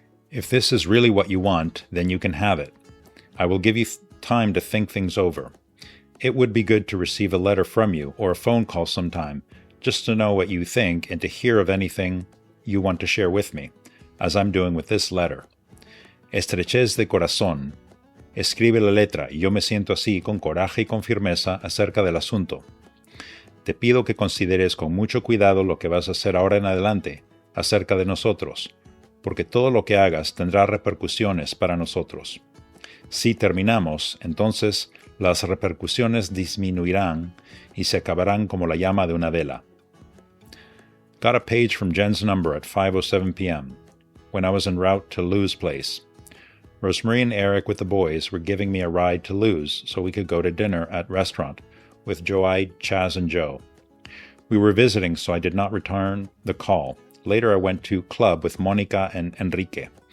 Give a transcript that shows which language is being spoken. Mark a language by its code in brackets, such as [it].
[en] If this is really what you want, then you can have it. I will give you time to think things over. It would be good to receive a letter from you or a phone call sometime, just to know what you think and to hear of anything you want to share with me, as I'm doing with this letter. [es] Estrechez de corazón. Escribe la letra y yo me siento así con coraje y con firmeza acerca del asunto. Te pido que consideres con mucho cuidado lo que vas a hacer ahora en adelante acerca de nosotros, porque todo lo que hagas tendrá repercusiones para nosotros. Si terminamos, entonces las repercusiones disminuirán y se acabarán como la llama de una vela. [en] Got a page from Jen's number at 5:07 p.m. when I was en route to Lou's place. Rosemarie and Eric with the boys were giving me a ride to Lou's so we could go to dinner at restaurant with Joey, Chaz, and Joe. We were visiting, so I did not return the call. Later I went to club with Monica and Enrique.